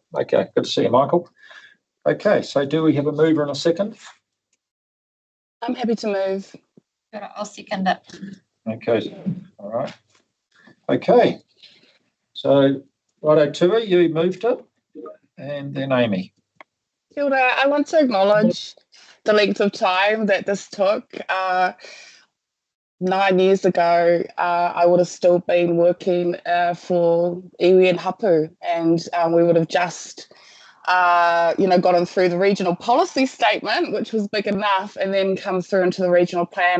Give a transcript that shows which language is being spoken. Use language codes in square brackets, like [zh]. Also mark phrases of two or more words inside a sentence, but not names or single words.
[en] Okay, good to see you, Michael. Okay, so do we have a mover and a second? I'm happy to move. I'll second it. Okay, all right. Okay, so righto, Tui, you moved it, and then Amy. [mi] Kia ora. [en] I want to acknowledge the length of time that this took. 9 years ago, I would have still been working for iwi and hapu, and we would have just, gotten through the regional policy statement, which was big enough, and then come through into the regional plan.